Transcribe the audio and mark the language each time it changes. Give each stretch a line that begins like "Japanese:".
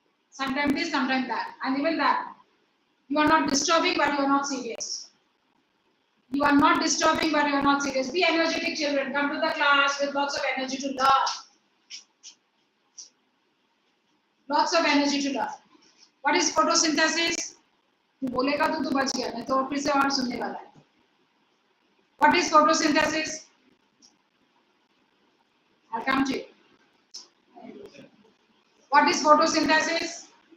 English: Sometimes this, sometimes that. And even that. You are not disturbing, but you are not serious. You are not disturbing, but you are not serious. Be energetic children. Come to the class with lots of energy to learn. Lots of energy to learn. What is photosynthesis?
Hindi: तू बोलेगा तो तू बच गया, नहीं तो फिर से और सुनने वाला है.
English: What is photosynthesis? I'll come to you. What is photosynthesis?